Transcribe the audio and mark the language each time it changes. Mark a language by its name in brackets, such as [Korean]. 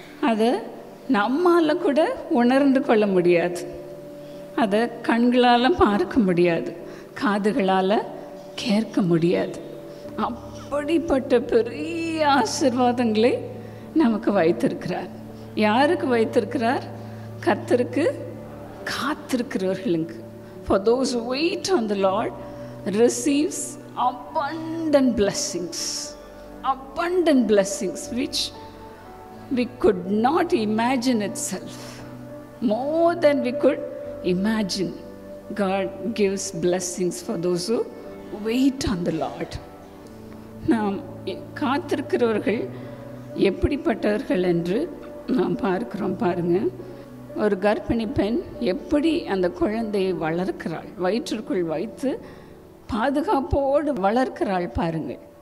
[Tamil] அதை நம்மால் கூட உணர்ந்து கொள்ள முடியாது, அதை கண்களால் பார்க்க முடியாது, காதுகளால் கேட்க முடியாது. அப்படிப்பட்ட பெரிய ஆசீர்வாதங்களை நமக்கு வைத்திருக்கிறார். யாருக்கு வைத்திருக்கிறார்? கர்த்தருக்கு காத்திருக்கிறவர்களுக்கு. [English] For those who wait on the Lord receives abundant blessings, abundant blessings which we could not imagine itself. More than we could imagine, God gives blessings for those who wait on the Lord. [Tamil] நாம் காத்திருக்கிறவர்கள் எப்படிப்பட்டவர்கள் என்று நாம் பார்க்கிறோம். பாருங்க, ஒரு கர்ப்பிணி பெண் எப்படி அந்த குழந்தையை வளர்க்கிறாள், வயிற்றுக்குள் வைத்து பாதுகாப்போடு வளர்க்கிறாள் பாருங்கள்.